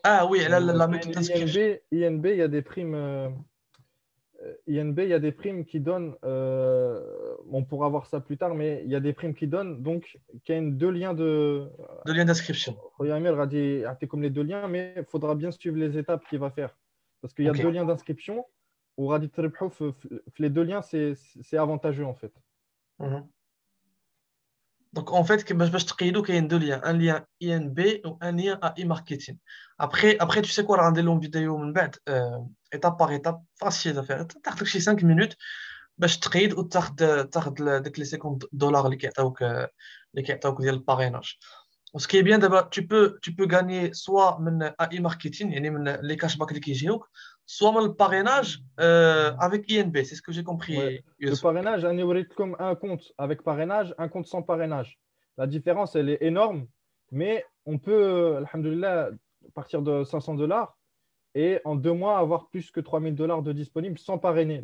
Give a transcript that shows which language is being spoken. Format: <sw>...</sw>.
<ar>وي على لا كاين ميثود INB دانسكريبشن.</ar> <fr>INB il y a des primes INB il y a des primes qui donnent on pourra voir ça plus tard mais il y a des primes qui donnent donc</fr> <ar>كاين</ar> <fr>deux liens de De lien d'inscription.</fr> <ar>خويا امير غادي يعطيكم</ar> <fr>les deux liens mais il faudra bien suivre les étapes qu'il va faire parce qu'il y a Ok. deux liens d'inscription</fr> <ar>وغادي تربحوا في</ar> <fr>les deux liens c'est avantageux en fait. Mhm. Donc, en fait,</fr> <ar>باش تقيدوا كاين دو</ar> <fr>liens, un lien INB ou un lien AI marketing. Après, tu sais quoi,</fr> <ar>راه ندير لهم فيديو من بعد</ar> <fr>étape par étape, facile à faire.</fr> <ar>تاخذ لك شي 5 minutes باش تقيد وتاخذ ديك لي 50 دولار اللي كيعطيوك ديال الباريناج.</ar> <fr>Ce qui est bien d'abord, tu peux gagner soit من AI marketing,</fr> <ar>يعني من</ar> <fr>les cashbacks</fr> <ar>اللي كيجيوك,</ar> <fr>soit من le parrainage avec INB. C'est ce que j'ai Ouais. compris, Le Youssef. parrainage, un hybride comme un compte avec parrainage, un compte sans parrainage. La différence, elle est énorme, mais on peut, alhamdoulilah, partir de 500 dollars et en 2 mois avoir plus que 3000 dollars de disponibles sans parrainer.</fr>